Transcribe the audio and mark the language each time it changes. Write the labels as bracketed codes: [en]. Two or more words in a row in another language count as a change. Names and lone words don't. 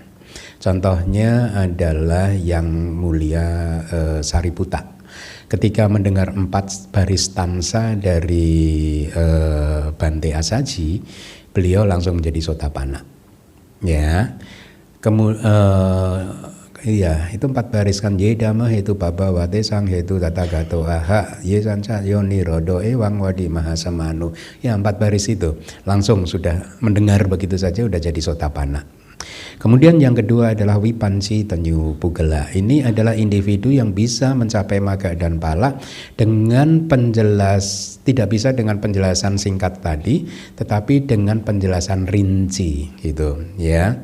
[id] Contohnya adalah yang mulia Sariputta. Ketika mendengar 4 baris stansa dari Bante Asaji, beliau langsung menjadi Sotapanna. Ya, iya, itu 4 baris kan. [pi] Ye dhamma hetu babawate sang hetu tatagato aha ye sanca yoni rodo ewang wadi mahasamanu. [id] Ya, 4 baris itu langsung sudah mendengar begitu saja sudah jadi Sotapanna. Kemudian yang kedua adalah [pi] Wipanci Tanyu Pugala. [id] Ini adalah individu yang bisa mencapai magga dan pala dengan tidak bisa dengan penjelasan singkat tadi, tetapi dengan penjelasan rinci gitu ya.